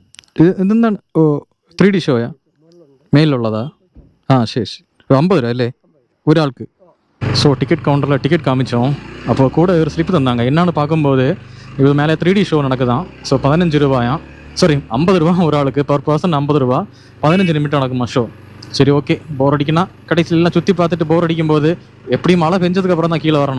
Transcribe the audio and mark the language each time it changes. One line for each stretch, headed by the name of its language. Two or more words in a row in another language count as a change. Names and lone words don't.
Malayalam: ഇതെന്താണ്? ഓ, 3D ഷോയാ? മേലിലുള്ളതാ? ആ, ശരി ശരി. 50 രൂപ അല്ലേ ഒരാൾക്ക്?
Tamil: ஸோ டிக்கெட் கவுண்டரில் டிக்கெட் காமிச்சோம். அப்போ கூட ஒரு ஸ்லிப் தந்தாங்க. என்னன்னு பார்க்கும்போது இது மேலே 3D ஷோ நடக்குதான். ஸோ 15 ரூபாயாம், சாரி 50 ரூபா ஒரு ஆளுக்கு,
English: per person
Tamil: 50 ரூபா. 15 நிமிடம் நடக்குமா ஷோ. சரி, ஓகே. போர் அடிக்குன்னா கடைசியிலாம் சுற்றி பார்த்துட்டு போர் அடிக்கும்போது எப்படியும் மழை பெஞ்சதுக்கப்புறம் தான் கீழே வரணும்.